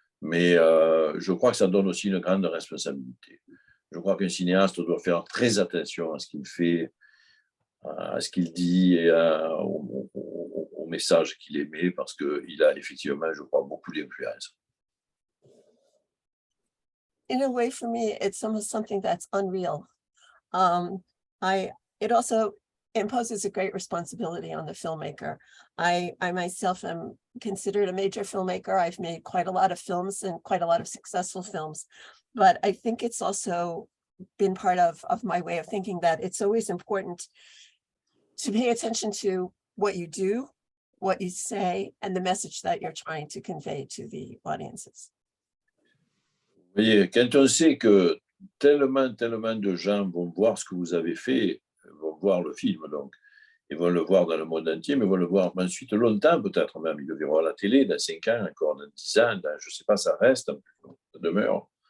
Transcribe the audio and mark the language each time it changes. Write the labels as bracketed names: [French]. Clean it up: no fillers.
[French] Mais je crois que ça donne aussi une grande responsabilité. Je crois qu'un cinéaste doit faire très attention à ce qu'il fait, à ce qu'il dit et au message qu'il émet, parce qu'il a effectivement, je crois, beaucoup d'influence. [English] In a way, for me, it's almost something that's unreal. It also imposes a great responsibility on the filmmaker. I myself am considered a major filmmaker. I've made quite a lot of films and quite a lot of successful films, but I think it's also been part of my way of thinking that it's always important to pay attention to what you do, what you say, and the message that you're trying to convey to the audiences. [French] Vous voyez, quand on sait que tellement de gens vont voir ce que vous avez fait, vont voir le film, donc, ils vont le voir dans le monde entier, mais vont le voir ensuite longtemps, peut-être même. Ils le verront à la télé dans 5 ans, encore dans 10 ans, je ne sais pas, ça reste, ça demeure.